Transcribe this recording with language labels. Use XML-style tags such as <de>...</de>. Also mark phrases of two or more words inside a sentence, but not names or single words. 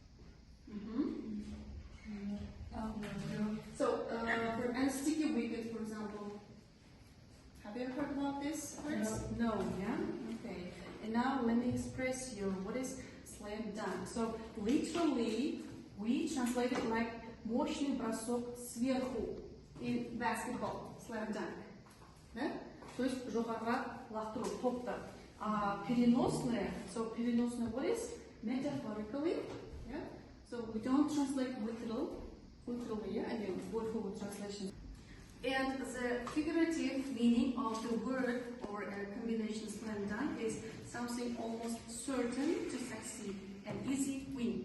<en>So, and sticky wicket, for example. Have you ever heard about this? No, yeah? Okay. And now let me express you what is slam dunk. So literally we translate it like</en> <ru>мощный бросок сверху</ru> <en>in basketball, slam dunk.</en> <ru>Да?</ru> <kk>То есть жоғарырақ лақтыру топты.</kk> <ru>Переносное,</ru> <en>so переносное what is? Metaphorically, yeah? So we don't translate literally, yeah? I mean word for word translation. And the figurative meaning of the word or a combination slam dunk is something almost certain to succeed, an easy win.</en>